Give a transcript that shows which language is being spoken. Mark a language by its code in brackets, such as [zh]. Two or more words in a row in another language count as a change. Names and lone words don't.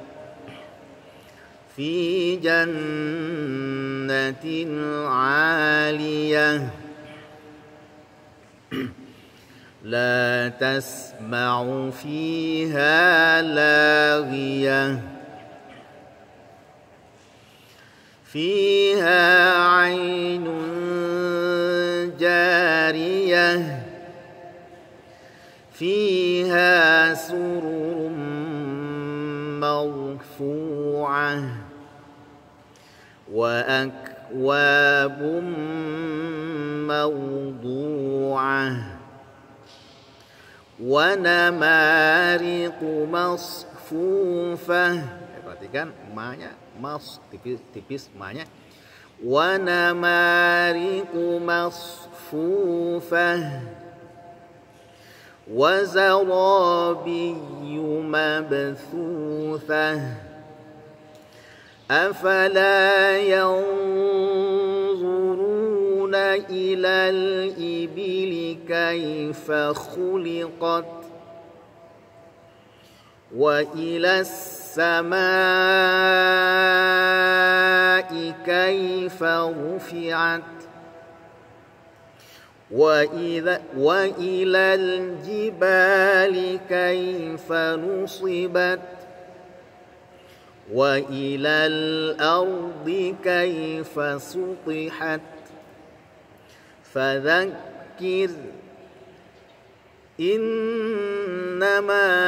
[ar] في جنة عالية لا تسمع فيها لاغية فيها عين جارية فيها سرر مرفوعة وأكواب موضوعة ونمارق مصفوفة. [id] Perhatikan ma-nya mas tipis ma-nya. [ar] ونمارق مصفوفة وزرابي مبثوثة أفلا ينظرون إلى الإبل كيف خلقت وإلى السماء كيف رفعت وإلى الجبال كيف نصبت وإلى الأرض كيف سطحت فذكر إنما